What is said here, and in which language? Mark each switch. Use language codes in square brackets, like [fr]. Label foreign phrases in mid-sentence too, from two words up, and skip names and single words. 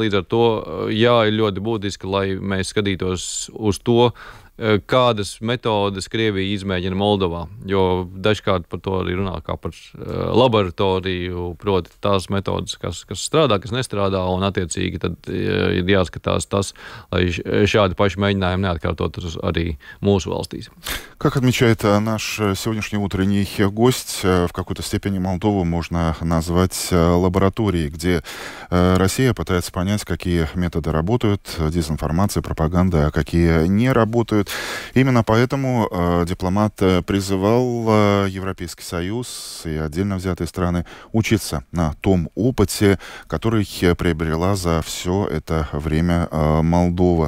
[lv] Līdz ar to, jā, ir ļoti būtiski, lai mēs skatītos uz to, kādas metodes Krievija izmēģina Moldovā, jo dažkārt par to arī runā kā par laboratoriju, proti tās metodes, kas strādā, kas nestrādā, un attiecīgi tad ir jāskatās tas, lai šādi paši mēģinājumi neatkārtotos arī mūsu valstīs. [ru] Как отмечает наш сегодняшний утренний гость, в какой-то степени Молдову можно назвать лабораторией, где Россия пытается понять, какие методы работают, дезинформация, пропаганда, а какие не работают. Именно поэтому дипломат призывал Европейский Союз и отдельно взятые страны учиться на том опыте, который приобрела за все это время Молдова.